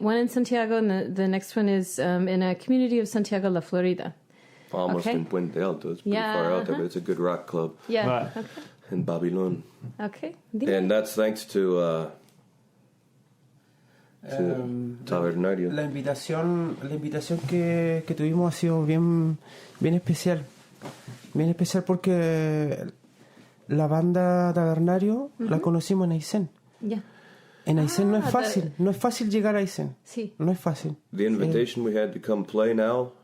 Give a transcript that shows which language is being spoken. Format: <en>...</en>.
<en>One in Santiago, and the next one is in a community of Santiago, La Florida. Almost Okay. in Puente Alto. It's pretty Yeah, far out there, but it's a good rock club Yeah. Right. in Babylon. Okay. And that's thanks to Tabernario.</en> <es>La invitación que tuvimos ha sido bien especial. Bien especial porque la banda Tabernario la conocimos en Aysén.</es> <en>Yeah.</en> <es>En Aysén no es</es> <en>but-</en> <es>fácil llegar a Aysén. Sí. No es fácil.</es> <en>The invitation we had to come play now</en>